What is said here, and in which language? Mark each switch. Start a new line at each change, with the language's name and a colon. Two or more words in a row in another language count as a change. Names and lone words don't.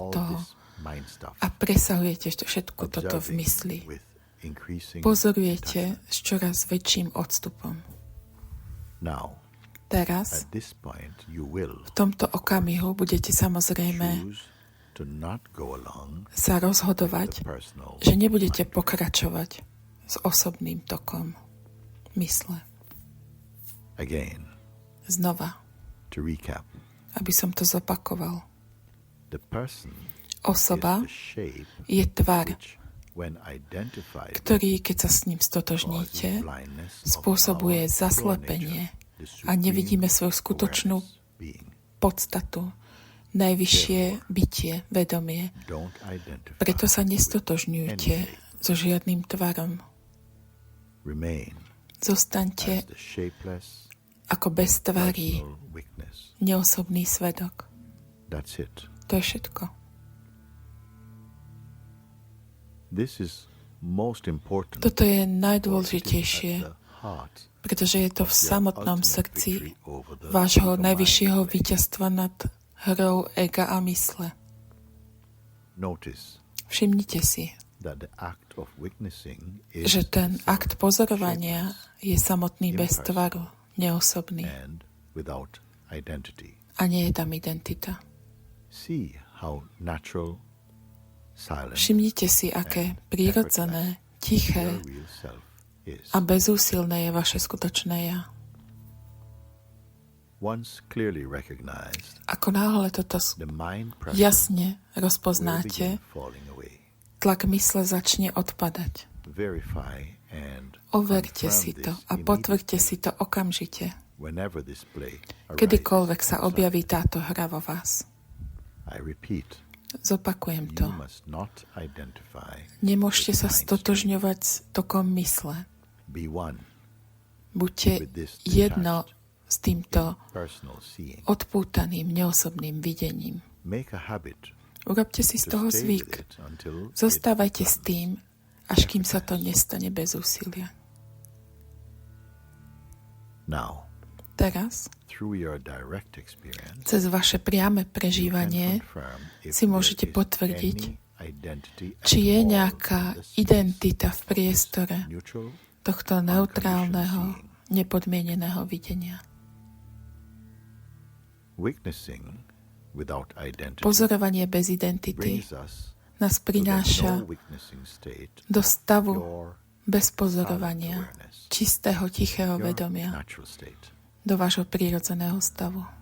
English: all
Slovak: toho
English: this mind stuff,
Slovak: a presahujete všetko toto v
English: observing
Slovak: mysli.
English: with increasing
Slovak: Pozorujete
English: detachment.
Slovak: s čoraz väčším odstupom.
English: Now,
Slovak: Teraz,
English: at this point, you will
Slovak: v tomto okamihu, budete samozrejme
English: choose to not go along
Slovak: sa
English: with the
Slovak: rozhodovať,
English: personal
Slovak: že nebudete
English: mind.
Slovak: pokračovať s osobným tokom mysle.
English: Again,
Slovak: Znova,
English: to recap,
Slovak: aby som to zopakoval.
English: the person
Slovak: Osoba
English: is the shape
Slovak: je tvar,
English: which, when identified,
Slovak: ktorý, keď sa s ním
English: causes
Slovak: stotožníte,
English: blindness of
Slovak: spôsobuje
English: our pure
Slovak: zaslepenie
English: nature, the
Slovak: a nevidíme svoju
English: supreme
Slovak: skutočnú
English: awareness being.
Slovak: podstatu, najvyššie bytie, vedomie.
English: Don't identify
Slovak: Preto sa
English: with
Slovak: nestotožňujte
English: any shape.
Slovak: so žiadnym tvarom.
English: Remain
Slovak: Zostaňte
English: as the shapeless
Slovak: ako bez tvári,
English: personal weakness.
Slovak: neosobný svedok.
English: That's it.
Slovak: To je všetko.
English: This is most important
Slovak: Toto je
English: because it is
Slovak: najdôležitejšie,
English: at the heart
Slovak: pretože je to v
English: of your
Slovak: samotnom
English: ultimate
Slovak: srdci
English: victory over the
Slovak: vášho ego najvyššieho
English: mind.
Slovak: víťazstva nad hrou ega a mysle.
English: Notice
Slovak: Všimnite si,
English: that the act of witnessing is
Slovak: že ten
English: itself
Slovak: akt pozorovania je samotný bez
English: impersonal
Slovak: tvaru, neosobný
English: and without identity.
Slovak: a nie je tam identita.
English: See how natural, silent,
Slovak: Všimnite si, aké prírodzené, tiché
English: your real self is.
Slovak: a bezúsilné je vaše skutočné ja.
English: Once clearly recognized,
Slovak: Ako náhle toto
English: the mind pressure
Slovak: jasne
English: will
Slovak: rozpoznáte,
English: begin falling away.
Slovak: tlak mysle začne odpadať.
English: Verify and
Slovak: Overte
English: confirm
Slovak: si to
English: this
Slovak: a potvrďte
English: immediately
Slovak: si to okamžite,
English: whenever this play
Slovak: kedykoľvek sa
English: arises
Slovak: objaví
English: inside.
Slovak: táto hra vo vás.
English: I repeat,
Slovak: Zopakujem to.
English: you must not identify
Slovak: Nemôžete
English: with
Slovak: sa
English: mind
Slovak: stotožňovať s tokom mysle.
English: Be one
Slovak: Buďte
English: with this
Slovak: jedno
English: detached,
Slovak: s týmto
English: personal seeing.
Slovak: odpútaným, neosobným videním.
English: Make a habit
Slovak: Urobte si z
English: to
Slovak: toho
English: stay with
Slovak: zvyk.
English: it until
Slovak: Zostávajte
English: it
Slovak: s
English: becomes
Slovak: tým, až kým sa to nestane bez úsilia.
English: now
Slovak: Teraz,
English: through your direct experience.
Slovak: cez vaše priame
English: You can
Slovak: prežívanie,
English: confirm if
Slovak: si
English: there
Slovak: môžete
English: is
Slovak: potvrdiť,
English: any
Slovak: či je nejaká identita v priestore tohto neutrálneho, nepodmieneného videnia. Pozorovanie bez identity nás prináša do stavu bez pozorovania, čistého, tichého vedomia, do vášho prírodzeného stavu.